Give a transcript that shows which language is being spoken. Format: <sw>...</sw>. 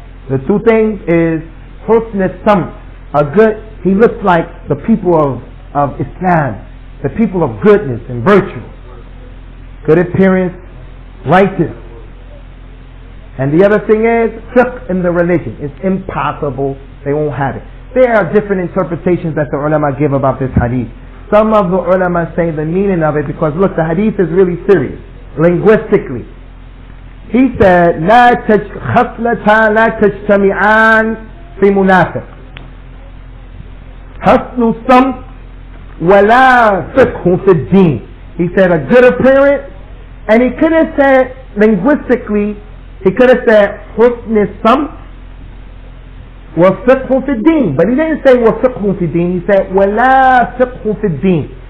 <en>The two things is husn samt, he looks like the people of Islam, the people of goodness and virtue, good appearance, righteous. And the other thing is fiqh in the religion. It's impossible they won't have it. There are different interpretations that the ulama give about this hadith. Some of the ulama say the meaning of it, because look, the hadith is really serious linguistically. He said,</en> <ar>خَصْلَتَانْ لَا تَجْتَمِعَانْ فِي مُنَافِقٍ حَسْنُ السَّمْتِ وَلَا فِقْهٌ فِي الدِّينِ.</ar> <en>He said a good appearance, and he could have said linguistically, he could have said</en> <ar>حُسْنِ السَّمْتِ وَفِقْهٌ فِي الدِّينِ,</ar> <en>but he didn't say</en> <ar>وَفِقْهٌ فِي الدِّينِ.</ar> <en>He said</en> <ar>وَلَا فِقْهٌ فِي الدِّينِ.</ar>